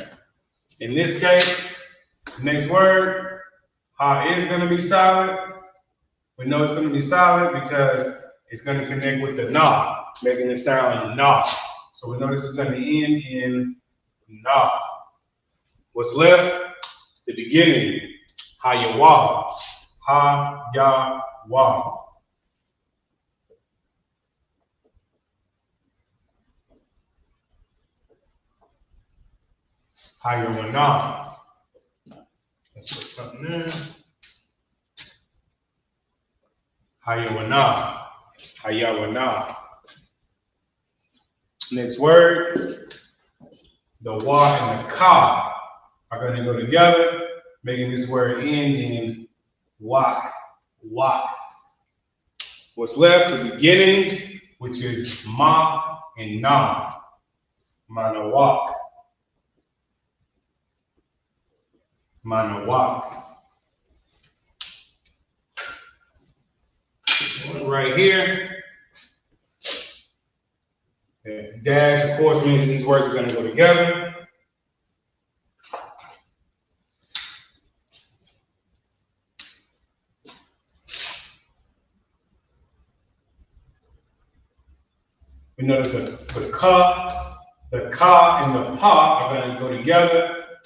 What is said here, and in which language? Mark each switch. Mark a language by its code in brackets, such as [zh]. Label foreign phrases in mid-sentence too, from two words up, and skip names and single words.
[en] In this case, next word, ha is going to be silent. We know it's going to be silent because it's going to connect with the na, making it sound na. So we know this is going to end in na. What's left? The beginning, ha-ya-wa. Ha-ya-wa. Ha-ya-wa-na. Let's put something there. Ha-ya-wa-na. Ha-ya-wa-na. Next word, the wa and the ka are going to go together, making this word end in wa. Wa. What's left? The beginning, which is ma and na. Manawak. Manawak. Right here. Dash, of course, means these words are going to go together. We notice the ka and the pa are going to go together.